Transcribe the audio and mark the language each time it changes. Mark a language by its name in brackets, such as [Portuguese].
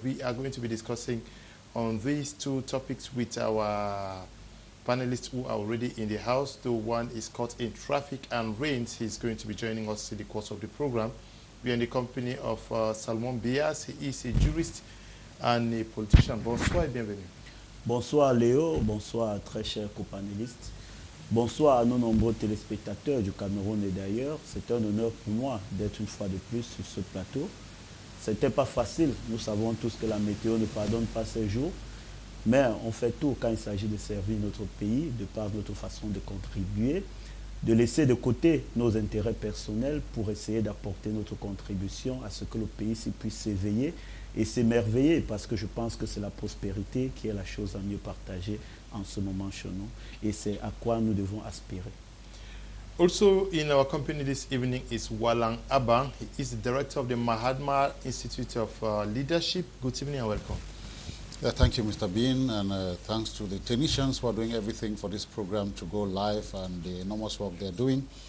[English] We are going to be discussing on these two topics with our panelists who are already in the house. Though one is caught in traffic and rains, he's going to be joining us in the course of the program. We are in the company of Salmon Bias. He is a jurist and a politician. [French] Bonsoir et bienvenue. Bonsoir Léo, bonsoir très chers copanélistes. Bonsoir à nos nombreux téléspectateurs du Cameroun et d'ailleurs. C'est un honneur pour moi d'être une fois de plus sur ce plateau. C'était pas facile, nous savons tous que la météo ne pardonne pas ces jours, mais on fait tout quand il s'agit de servir notre pays, de par notre façon de contribuer, de laisser de côté nos intérêts personnels pour essayer d'apporter notre contribution à ce que le pays puisse s'éveiller et s'émerveiller, parce que je pense que c'est la prospérité qui est la chose à mieux partager en ce moment chez nous, et c'est à quoi nous devons aspirer. [English] Also in our company this evening is Walang Abang. He is the director of the Mahatma Institute of Leadership. Good evening and welcome. Thank you, Mr. Bean, and thanks to the technicians for doing everything for this program to go live and the enormous work they're doing.